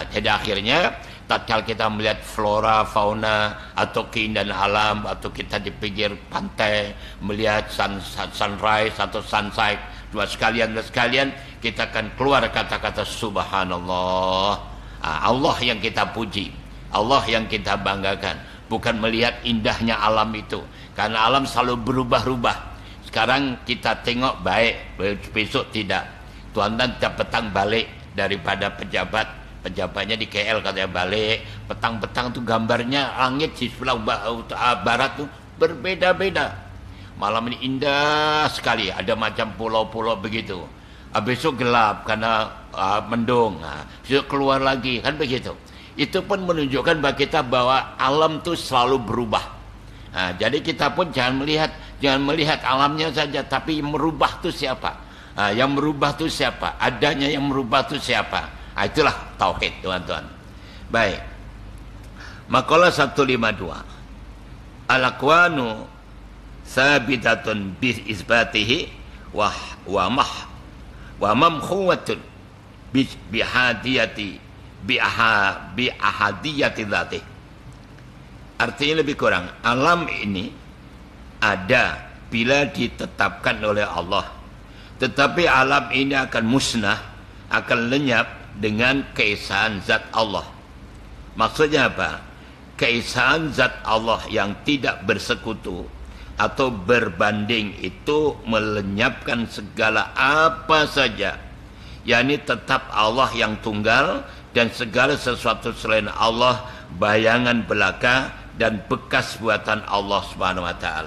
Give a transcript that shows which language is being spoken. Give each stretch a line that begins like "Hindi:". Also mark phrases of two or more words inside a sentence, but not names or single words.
Malay: Jadi akhirnya tatkala kita melihat flora, fauna atau keindahan alam, atau kita di pinggir pantai melihat sunrise atau sunset, dua sekalian kita akan keluar kata-kata subhanallah. Allah yang kita puji, Allah yang kita banggakan, bukan melihat indahnya alam itu, karena alam selalu berubah-ubah. Sekarang kita tengok baik, besok tidak. Tuan petang balik daripada pejabatnya di KL katanya balik, petang-petang tuh gambarnya langit di sebelah barat tuh berbeda-beda. Malam ini indah sekali, ada macam pulau-pulau begitu. Besok gelap karena mendung, besok keluar lagi, kan begitu. Itu pun menunjukkan bagi kita bahwa alam tuh selalu berubah. Jadi kita pun jangan melihat alamnya saja, tapi merubah tuh siapa? Yang merubah tuh siapa? Adanya yang merubah tuh siapa? Itulah tauhid, tuan-tuan. Baik. Makalah 152.
Arabic: الأكوان ثابتة بإثباته وممحوة بأحدية ذاته.
Malay: Artinya lebih kurang, alam ini ada bila ditetapkan oleh Allah. Tetapi alam ini akan musnah, akan lenyap dengan keesaan zat Allah. Maksudnya apa? Keesaan zat Allah yang tidak bersekutu atau berbanding itu melenyapkan segala apa saja, yakni tetap Allah yang tunggal dan segala sesuatu selain Allah bayangan belaka dan bekas buatan Allah
Arabic: سبحانه وتعالى.